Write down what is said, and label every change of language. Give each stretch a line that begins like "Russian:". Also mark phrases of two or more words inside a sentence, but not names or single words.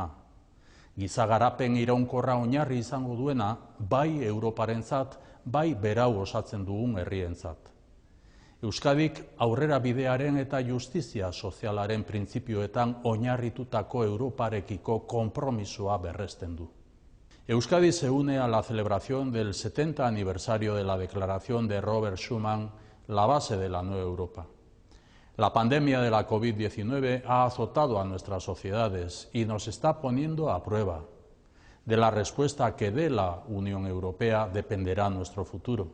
Basque: Giza garapen iraunkorra oinarri izango duena, bai Europarentzat, bai berau osatzen dugun herrientzat. Euskadik aurrera bidearen eta justizia sozialaren printzipioetan oinarritutako Europarekiko konpromisoa berresten du.
Spanish: Euskadi se une a la celebración del 70 aniversario de la declaración de Robert Schuman, la base de la nueva Europa. La pandemia de la COVID-19 ha azotado a nuestras sociedades y nos está poniendo a prueba. De la respuesta que dé la Unión Europea dependerá nuestro futuro.